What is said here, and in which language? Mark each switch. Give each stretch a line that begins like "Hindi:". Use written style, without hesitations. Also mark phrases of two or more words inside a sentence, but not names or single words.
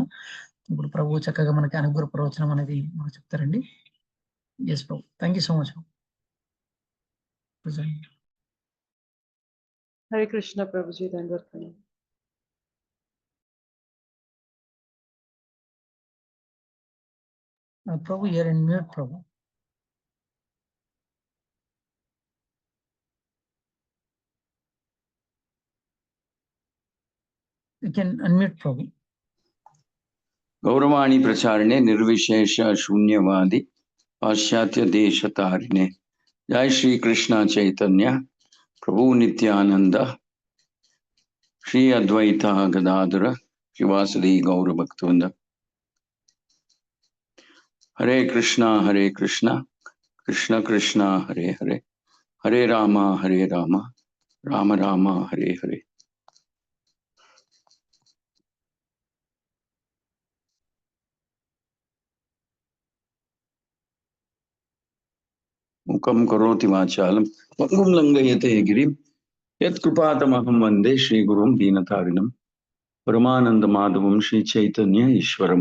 Telugu: ఇప్పుడు ప్రభు చక్కగా మనకి అనుగ్రహ ప్రవచనం అనేది మనకు చెప్తారండి.
English: Yes Prabhu, thank you so much. హరే కృష్ణ ప్రభుజీ, దండవత్ ప్రణామం. Prabhu, you're in mute, Prabhu. You can unmute, Prabhu.
Sanskrit: गौरवाणी प्रचारणे निर्विशेष शून्यवादी पाश्चात्य देश तारिणे जय श्री कृष्ण चैतन्य प्रभु नित्यानंद श्री अद्वैत गदाधर श्रीवासदि गौर भक्तवृंद. हरे कृष्णा कृष्ण कृष्ण हरे हरे, हरे राम राम राम हरे हरे. मुखं करोति वाचालं पंगुं लंघयते गिरिं यत्कृपातमहं वन्दे श्रीगुरुं दीनतारिणं परमानंद माधवं श्री चैतन्य ईश्वरं.